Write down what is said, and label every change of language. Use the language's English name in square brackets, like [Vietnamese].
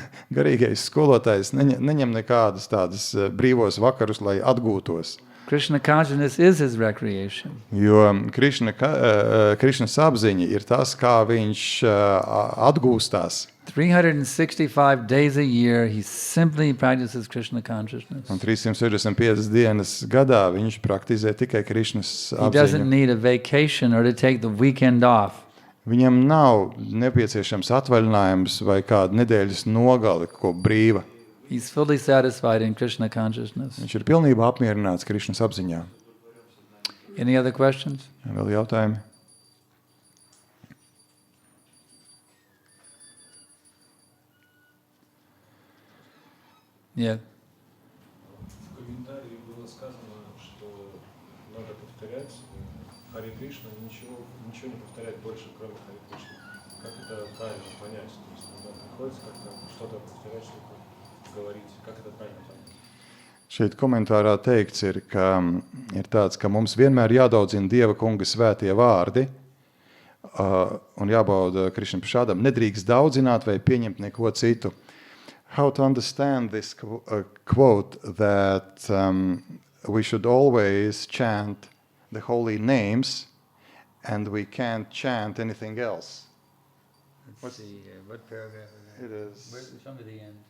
[Latvian] Garīgais skolotājs neņem nekādas tādas brīvos vakarus, lai atgūtos. [English] Krishna consciousness is his recreation. [Latvian] Jo Krišnas apziņa ir tas, kā viņš atgūstās. [English] 365 days a year, he simply practices Krishna consciousness. [Latvian] Un 365 dienas gadā viņš praktizē tikai Krišnas [English] He doesn't [Latvian] apziņu. [English] need a vacation or to take the weekend off. [Latvian] Viņam nav nepieciešams atvaļinājums vai kāda nedēļas nogali, ko brīva. [English] He's fully satisfied in Krishna consciousness. [Latvian] Viņš ir pilnībā apmierināts Krišnas apziņā. [English] Any other questions? [Latvian] Vēl jautājumi? [English] Yeah. [Russian] В комментарии было сказано, что надо повторять Харе Кришна, ничего не повторять больше, кроме Харе Кришна. Как это правильно понять? То есть надо приходится как-то что-то повторять, что-то говорить. Как это правильно понять? [Latvian] Šeit komentārā teikts ir, ka ir tāds, ka mums vienmēr jādaudzina Dieva kunga svētie vārdi un jābauda Krišna prašādam. Nedrīkst daudzināt vai pieņemt neko citu. [English] How to understand this quote that we should always chant the holy names and we can't chant anything else? Let's see here. What paragraph is It is Show me the end.